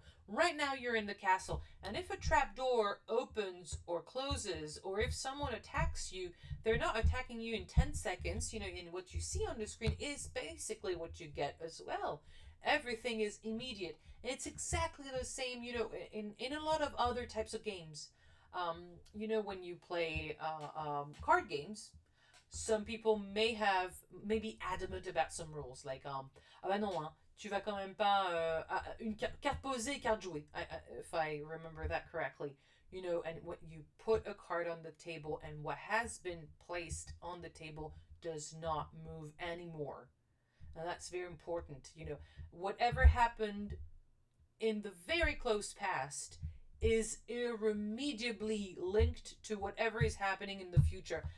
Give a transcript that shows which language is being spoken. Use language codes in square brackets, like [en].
[en] Right now you're in the castle, and if a trap door opens or closes, or if someone attacks you, they're not attacking you in 10 seconds. And what you see on the screen is basically what you get as well. Everything is immediate. It's exactly the same, in a lot of other types of games. When you play card games, some people may be adamant about some rules, like [fr] ah bah non, hein, tu vas quand même pas une carte posée, carte jouée. [en] If I remember that correctly, and when you put a card on the table, and what has been placed on the table does not move anymore. Now that's very important. Whatever happened in the very close past is irremediably linked to whatever is happening in the future.